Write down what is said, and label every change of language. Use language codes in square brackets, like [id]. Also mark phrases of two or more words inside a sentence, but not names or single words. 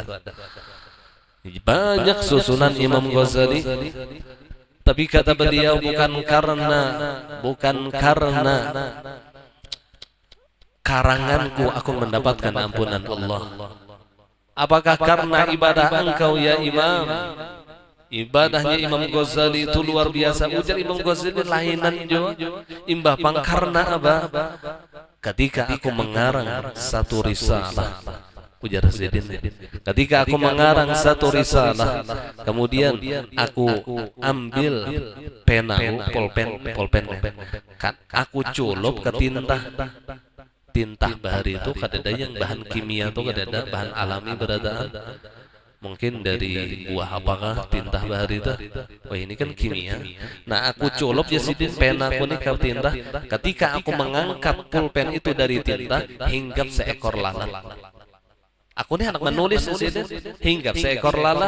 [id] Banyak susunan Imam Ghazali, tapi kata beliau bukan karena karanganku aku mendapatkan ampunan Allah. Apakah karena ibadah engkau ya Imam? Ibadahnya Imam Ghazali itu luar biasa. [bjn] Ujar Imam Ghazali lainan juga. Imbah pang karena apa? Ketika aku mengarang satu risalah, ujar Sidin, ketika aku mengarang satu risalah, kemudian aku ambil pena, pulpen, aku culup ke tinta bahari itu kadada yang bahan kimia itu kadada bahan alami berada. Mungkin dari buah apakah tinta bahari itu? [id] Wah ini kan kimia. [bjn] Nah aku culup ya Sidin pena aku nih ke tinta. Ketika aku mengangkat pulpen itu dari tinta, hinggap seekor lalat. Aku nih anak menulis Sidin, hinggap seekor lalat.